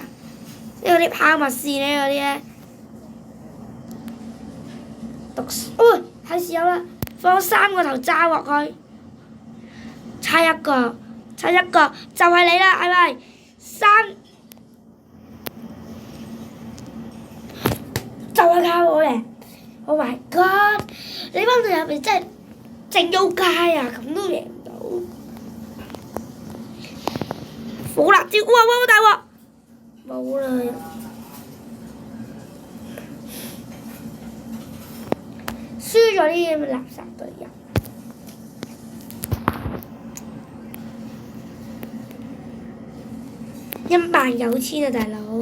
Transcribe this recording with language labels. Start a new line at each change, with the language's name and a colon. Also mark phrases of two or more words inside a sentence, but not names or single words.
Cantonese: 呢啲拋物線呢嗰啲咧， 哦，係時候啦，放3個頭炸落去，差一個就係你啦，係咪？3就係靠我嘅 ！
English: Oh my god！
Cantonese: 你班隊入邊真係正到街啊，咁都贏唔到。火辣椒，哇大鑊！冇啦。輸咗啲咁嘅垃圾隊友。19000啊，大佬！